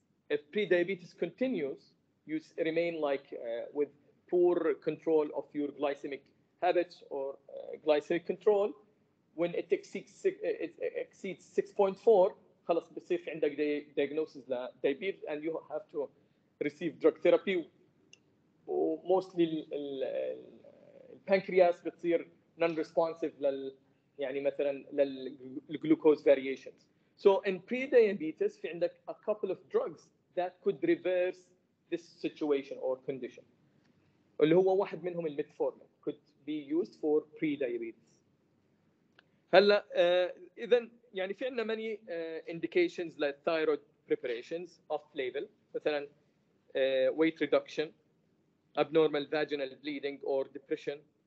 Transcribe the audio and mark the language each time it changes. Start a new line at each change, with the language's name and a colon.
English: If pre-diabetes continues, you remain like with poor control of your glycemic habits or glycemic control. When it exceeds 6.4
Arabic: خلص بصير في عندك
English: diagnosis ل diabetes and you have to receive drug therapy.
Arabic: وموستلي البنكرياس بتصير non-responsive يعني مثلا للجلوكوز variations.
English: So in pre-diabetes
Arabic: في عندك
English: a couple of drugs that could reverse this situation or condition.
Arabic: اللي هو واحد منهم الميتفورمين
English: could be used for pre-diabetes.
Arabic: هلا اذا يعني في عندنا
English: many indications like thyroid preparations off label مثلا weight reduction, abnormal vaginal bleeding or depression.